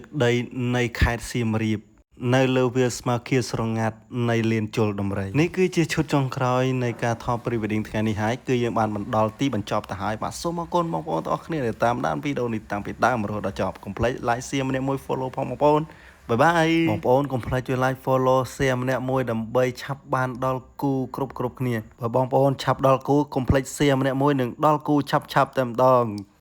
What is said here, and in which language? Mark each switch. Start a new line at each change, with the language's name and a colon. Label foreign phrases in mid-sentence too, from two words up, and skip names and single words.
Khmer: ដីនៃខេត្តសៀមរាបនៅលើវាលស្មៅខៀវស្រងាត់នៃលានជលដំរីនេះគឺជាឈុតចុងក្រោយនៃការថត pre-wedding ថ្ងៃនេះហើយគឺយើងបានមកដល់ទីបញ្ចប់ទៅហើយបាទសូមអរគុណបងប្អូនទាំងអស់គ្នាដែលតាមដានវីដេអូនេះតាំងពីដើមរហូតដល់ចប់កុំភ្លេច
English: like share
Khmer: ម្នាក់មួយ follow ផងបងប្អូនបាយបាយបងប្អូនកុំភ្លេចជួយ
English: like follow share
Khmer: ម្នាក់មួយដើម្បីឆាប់បានដល់គូគ្រប់គ្នាបើបងប្អូនឆាប់ដល់គូកុំភ្លេច share ម្នាក់មួយនឹងដល់គូឆាប់តែម្ដង